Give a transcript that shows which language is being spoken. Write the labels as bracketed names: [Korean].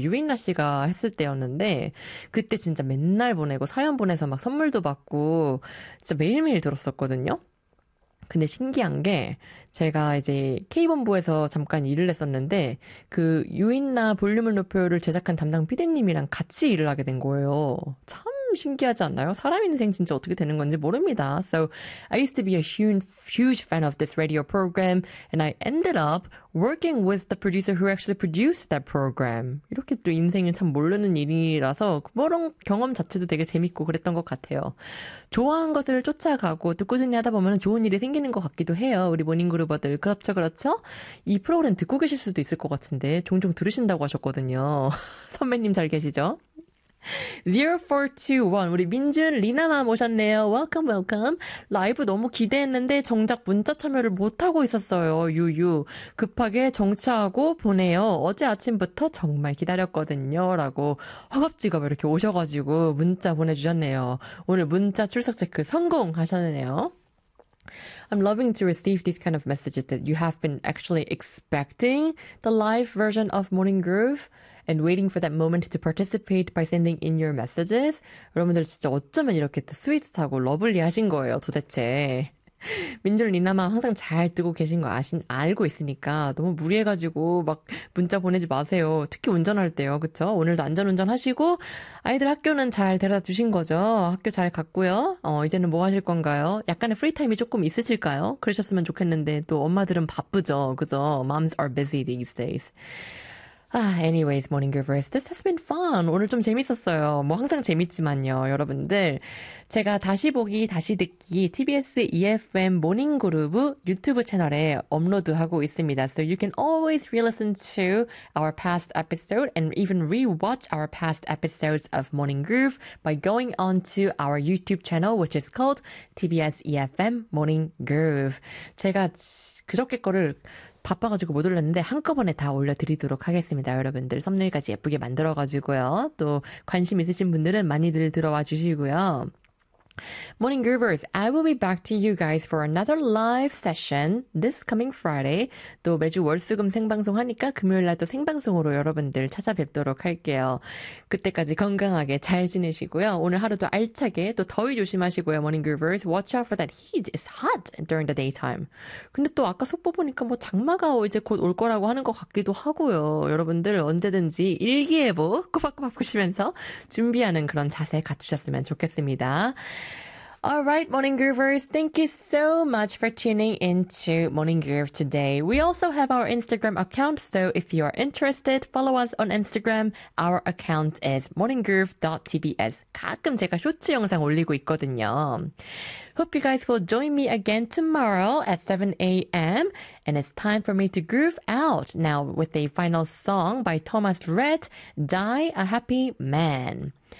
[Korean] 유인나 씨가 했을 때였는데, 그때 진짜 맨날 보내고 사연 보내서 막 선물도 받고, 진짜 매일매일 들었었거든요. 근데 신기한 게, 제가 이제 K본부에서 잠깐 일을 했었는데, 그 유인나 볼륨을 높여를 제작한 담당 PD님이랑 같이 일을 하게 된 거예요. 참 신기하지 않나요? 사람 인생 진짜 어떻게 되는 건지 모릅니다. [English] So, I used to be a huge fan of this radio program, and I ended up working with the producer who actually produced that program. [Korean] 이렇게 또 인생을 참 모르는 일이라서, 그런 경험 자체도 되게 재밌고 그랬던 것 같아요. 좋아하는 것을 쫓아가고, 또 꾸준히 하다 보면 좋은 일이 생기는 것 같기도 해요. 우리 모닝그루버들. 그렇죠, 그렇죠? 이 프로그램 듣고 계실 수도 있을 것 같은데, 종종 들으신다고 하셨거든요. 선배님 잘 계시죠? 0421 우리 민준 리나만 모셨네요. 웰컴 웰컴. 라이브 너무 기대했는데 정작 문자 참여를 못하고 있었어요. 유유 급하게 정차하고 보내요. 어제 아침부터 정말 기다렸거든요 라고 허겁지겁 이렇게 오셔가지고 문자 보내주셨네요. 오늘 문자 출석 체크 성공하셨네요. [English] I'm loving to receive these kind of messages that you have been actually expecting the live version of Morning Groove and waiting for that moment to participate by sending in your messages. [Korean] 여러분들 진짜 어쩌면 이렇게 또 스윗하고 러블리 하신 거예요, 도대체. 민준 리나만 항상 잘 듣고 계신 거 알고 있으니까 너무 무리해가지고 막 문자 보내지 마세요. 특히 운전할 때요, 그쵸? 오늘도 안전운전 하시고 아이들 학교는 잘 데려다 주신 거죠? 학교 잘 갔고요. 이제는 뭐 하실 건가요? 약간의 프리타임이 조금 있으실까요? 그러셨으면 좋겠는데 또 엄마들은 바쁘죠, 그죠? [English] Moms are busy these days. Anyways, Morning Groovers, this has been fun. [Korean] 오늘 좀 재밌었어요. 뭐 항상 재밌지만요, 여러분들. 제가 다시 보기, 다시 듣기 TBS EFM 모닝 그루브 유튜브 채널에 업로드하고 있습니다. [English] So you can always re-listen to our past episode and even re-watch our past episodes of Morning Groove by going on to our YouTube channel, which is called TBS EFM Morning Groove. [Korean] 제가 그저께 거를 바빠가지고 못 올렸는데 한꺼번에 다 올려드리도록 하겠습니다. 여러분들 썸네일까지 예쁘게 만들어가지고요. 또 관심 있으신 분들은 많이들 들어와 주시고요. [English] Morning Groovers, I will be back to you guys for another live session this coming Friday. [Korean] 또 매주 월수금 생방송 하니까 금요일날 또 생방송으로 여러분들 찾아뵙도록 할게요. 그때까지 건강하게 잘 지내시고요. 오늘 하루도 알차게 또 더위 조심하시고요. [English] Morning Groovers, watch out for that heat. It's hot during the daytime. [Korean] 근데 또 아까 속보 보니까 뭐 장마가 이제 곧올 거라고 하는 것 같기도 하고요. 여러분들 언제든지 일기예보 꼬박꼬박 보시면서 준비하는 그런 자세 갖추셨으면 좋겠습니다. [English] Alright, Morning Groovers, thank you so much for tuning into Morning Groove today. We also have our Instagram account, so if you are interested, follow us on Instagram. Our account is morninggroove.tbs. [Korean] 가끔 제가 쇼츠 영상 올리고 있거든요. [English] Hope you guys will join me again tomorrow at 7 a.m. and it's time for me to groove out now with a final song by Thomas Rhett, Die a Happy Man.